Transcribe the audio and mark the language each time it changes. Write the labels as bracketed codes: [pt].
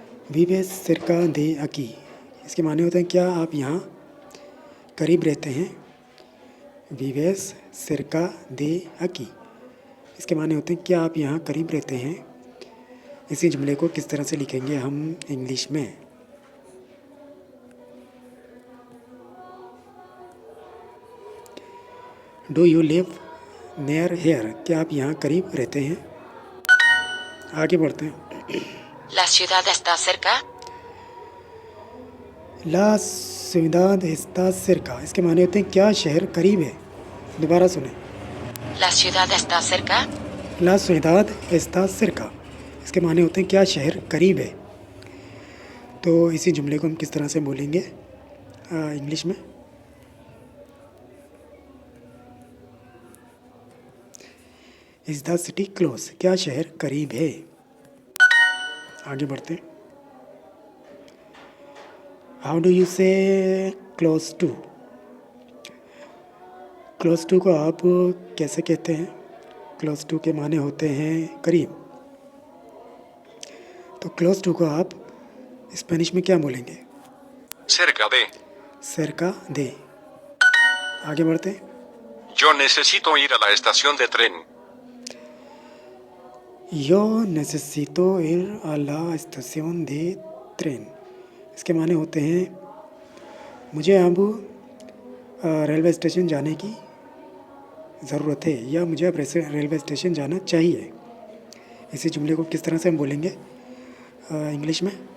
[es] विवेस cerca de aquí। [hi] इसके माने होते हैं क्या आप यहाँ करीब रहते हैं। [es] विवेस cerca de aquí। [hi] इसके माने होते हैं क्या आप यहाँ करीब रहते हैं। इसी जुमले को किस तरह से लिखेंगे हम इंग्लिश में? [en] Do you live near here. [hi] क्या आप यहाँ करीब रहते हैं। आगे बढ़ते हैं। [es] ¿La ciudad está cerca? ला ciudad está cerca। [hi] इसके माने होते हैं क्या शहर करीब है। दोबारा सुने। [es] ¿La ciudad está cerca? ला ciudad está cerca। [hi] इसके माने होते हैं क्या शहर करीब है। तो इसी जुमले को हम किस तरह से बोलेंगे इंग्लिश में? [en] Is the city close. [hi] क्या शहर करीब है। आगे बढ़ते। [en] How do you say close to. [hi] क्लोज टू को आप कैसे कहते हैं? क्लोज टू के माने होते हैं करीब। तो क्लोज टू को आप स्पेनिश में क्या बोलेंगे? [es] Cerca de. cerca de। [hi] आगे बढ़ते। [es] Yo necesito ir a la estación de tren. Yo necesito ir a la estación de tren। [hi] इसके माने होते हैं मुझे अब रेलवे स्टेशन जाने की ज़रूरत है, या मुझे अब रेलवे स्टेशन जाना चाहिए। इसी जुमले को किस तरह से हम बोलेंगे इंग्लिश में?